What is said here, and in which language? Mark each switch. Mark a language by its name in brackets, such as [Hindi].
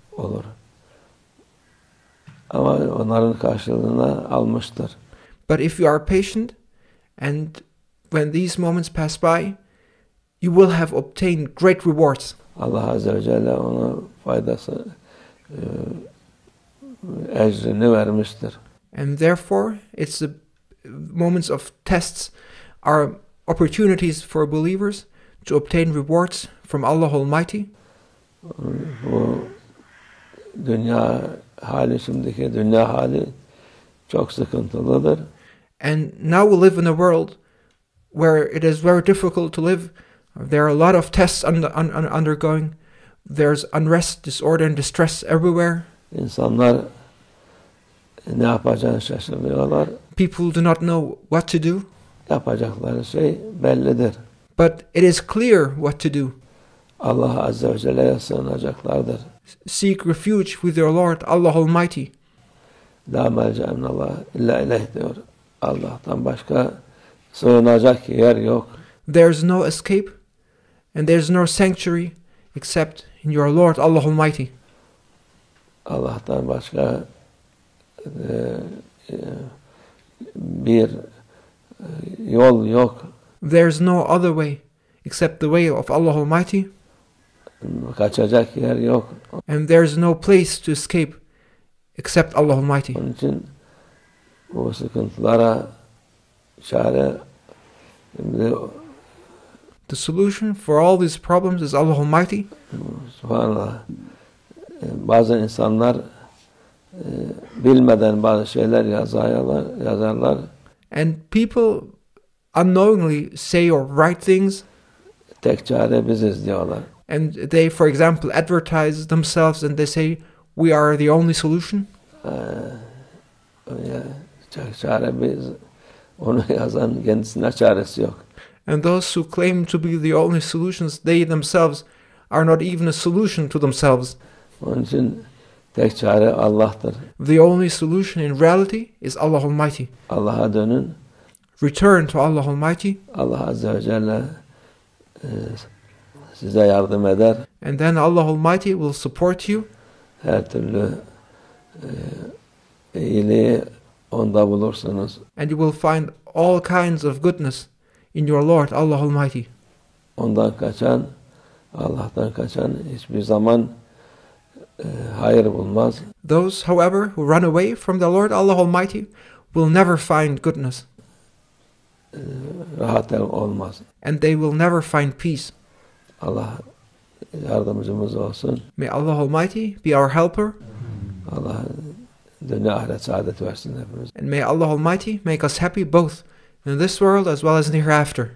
[Turkish] Olur. Ama onların karşılığını almıştır. [English] But if you are patient, and when these moments pass by, you will have obtained great rewards. [Turkish] Allah Azze ve Celle ona faydası, ecrini vermiştir. [English] And therefore, it's the moments of tests are opportunities for believers to obtain rewards from Allah Almighty. [Turkish] Bu dünya hali, şimdiki dünya hali çok sıkıntılıdır. [English] And now we live in a world where it is very difficult to live. There are a lot of tests undergoing. There's unrest, disorder, and distress everywhere. [Turkish] İnsanlar ne yapacağını şaşırıyorlar. [English] People do not know what to do. [Turkish] Yapacakları şey bellidir. [English] But it is clear what to do. [Turkish] Allah Azze ve Celle'ye sığınacaklardır. [English] Seek refuge with your Lord, Allah Almighty. [Arabic] La melce minallah illa ileyh [Turkish] diyor. Allah'tan başka sığınacak yer yok. [English] There's no escape, and there's no sanctuary except in your Lord Allah Almighty. [Turkish] Allah'tan başka bir yol yok. [English] There's no other way except the way of Allah Almighty, [Turkish] Kaçacak yer yok. [English] and there's no place to escape except Allah Almighty. [Turkish] Onun için bu sıkıntılara çare [English] The solution for all these problems is Allah Almighty. [Turkish] Subhanallah. Bazı insanlar bilmeden bazı şeyler yazarlar. [English] And people unknowingly say or write things, [Turkish] Tek çare biziz diyorlar. [English] and they, for example, advertise themselves and they say, we are the only solution. [Turkish] Tek çare biz. Onu yazan kendisine çaresi yok. [English] And those who claim to be the only solutions, they themselves are not even a solution to themselves. [Turkish] Onun için tek çare Allah'tır. [English] The only solution in reality is Allah Almighty. [Turkish] Allah'a dönün. [English] Return to Allah Almighty, [Turkish] Allah Azze ve Celle size yardım eder. [English] and then Allah Almighty will support you, [Turkish] Her türlü iyiliği onda bulursunuz. [English] and you will find all kinds of goodness in your Lord Allah Almighty. [Turkish] Ondan kaçan, Allah'tan kaçan hiçbir zaman hayır bulmaz. [English] Those, however, who run away from the Lord Allah Almighty will never find goodness, [Turkish] Rahat olmaz. [English] and they will never find peace. [Turkish] Allah yardımcımız olsun. [English] May Allah Almighty be our helper, [Turkish] Allah dünya ahiret saadet versin hepimiz [English] and may Allah Almighty make us happy both in this world as well as in the hereafter.